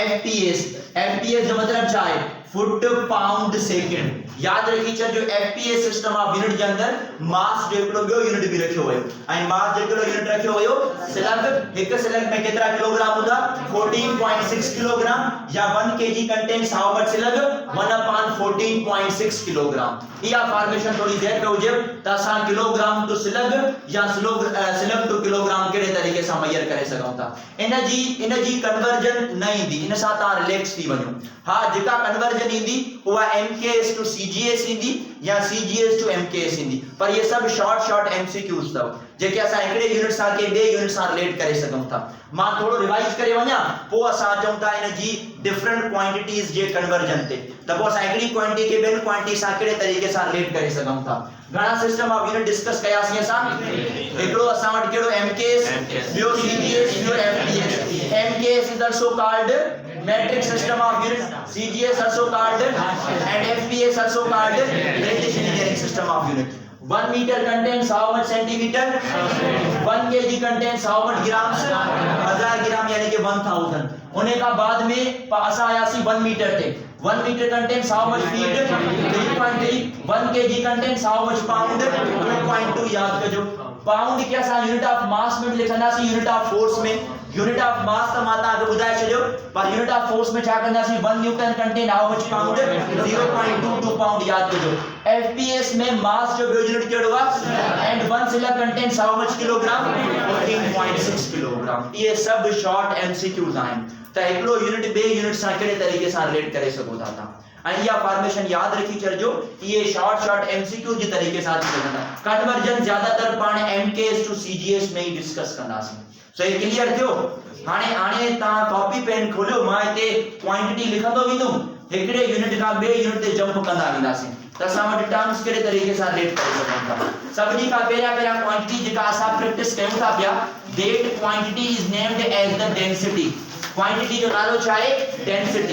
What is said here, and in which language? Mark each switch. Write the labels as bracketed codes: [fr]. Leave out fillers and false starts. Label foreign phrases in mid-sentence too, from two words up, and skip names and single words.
[sd] एफपीएस जो मतलब छा आहे फुट पाउंड सेकंड याद रखी छॾिजो [en] FPS system of unit [sd] जे अंदर मास जो हिकिड़ो ॿियो यूनिट बि रखियो वियो ऐं मास जो हिकिड़ो यूनिट रखियो वियो स्लग हिक स्लग में केतिरा किलोग्राम हूंदा 14.6 किलोग्राम या [en] 1 kg contains how much slug [sd] 1 upon 14.6 किलोग्राम इहा फॉर्मेशन थोड़ी देर पे हुजे त असां [en] kilogram to slug [sd] या [en] slug to kilogram [sd] कहिड़े तरीक़े सां मेजर करे सघूं था इन जी कन्वर्जन न ईंदी इन सां तव्हां रिलैक्स थी वञो हा जेका कन्वर्जन ईंदी उहा [en] mks to cgs [sd] ईंदी या [en] cgs to mks [sd] ईंदी पर ये सब [en] short MCQs [sd] अथव जेके असां हिकिड़े यूनिट सां के ॿिए यूनिट सां रिलेट करे सघूं था मां थोड़ो रिवाइज करे वञा पोइ असां अचूं था इन जी डिफरेंट क्वांटिटीज़ जे कन्वर्जन ते त पोइ असां हिकिड़ी क्वांटिटी खे ॿियनि क्वांटिटी सां कहिड़े तरीक़े सां रिलेट करे सघूं था घणा [en] system of unit [sd] डिस्कस कयासीं असां हिकिड़ो असां वटि कहिड़ो MKS ॿियो CGS ॿियो FPS [en] MKS is also called metric system of unit CGS also called and FPS also called British engineering system of unit 1 meter contains how much centimeter 1 kg contains how much grams 1000 ग्राम [sd] यानी कि 1000 उन्हें का बाद में असा आयासी [en] 1 मीटर थे 1 meter contains how much feet [sd] 3.3 [en] 1 kg contains how much pound [sd] 2.2 याद कजो पाउंड के असा [en] unit of mass [sd] में लिखंदासी [en] unit of force [sd] में [en] unit of mass [sd] त मां तव्हांखे ॿुधाए छॾियो पर [en] unit of force [sd] में छा कंदासीं [en] 1 newton contain how much pound [sd] 0.22 पाउंड याद कजो एफपीएस में मास जो ॿियो यूनिट कहिड़ो आहे [en] and 1 slug contains how much kilogram [sd] 14.6 किलोग्राम ये सब [en] short MCQs [sd] आहिनि त हिकिड़ो यूनिट ॿिए यूनिट सां कहिड़े तरीक़े सां रिलेट करे सघो था तव्हां ऐं इहा फॉर्मेशन याद रखी छॾिजो ये [en] short MCQ [sd] जे तरीक़े सां थी सघंदा कन्वर्जन ज्यादातर पाण [en] MKS to CGS [sd] में ही डिस्कस कंदासीं सो ये क्लियर थियो हाणे तव्हां [en] copy pen [sd] खोलियो मां हिते क्वांटिटी लिखंदो वेंदुमि हिकिड़े यूनिट खां ॿिए यूनिट ते जंप कंदा वेंदासीं त असां वटि टर्म्स कहिड़े तरीक़े सां रिलेट करे सघूं था सभिनी खां पहिरियां क्वांटिटी जेका असां प्रैक्टिस कयूं था पिया [en] that quantity is named as the density [sd] क्वांटिटी जो नालो छा आहे डेंसिटी